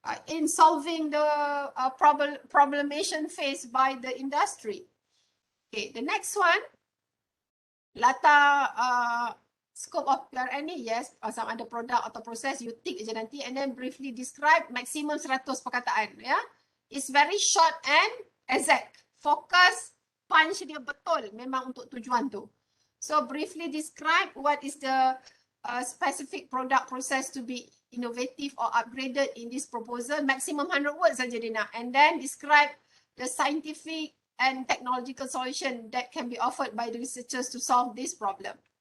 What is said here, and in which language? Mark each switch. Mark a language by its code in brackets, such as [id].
[en] In solving the problemation faced by the industry. Okay, the next one, latar scope of PRN ni, yes, [ms] sama ada produk atau proses, [en] you tick [ms] je nanti, [en] and then briefly describe, [ms] maksimum 100 perkataan, ya. [en] It's very short and exact. [ms] Fokus, punch dia betul, memang untuk tujuan tu. [en] So briefly describe what is the specific product process to be innovative or upgraded in this proposal. Maximum 100 words [ms] saja dia nak. [en] And then describe the scientific and technological solution that can be offered by the researchers to solve this problem.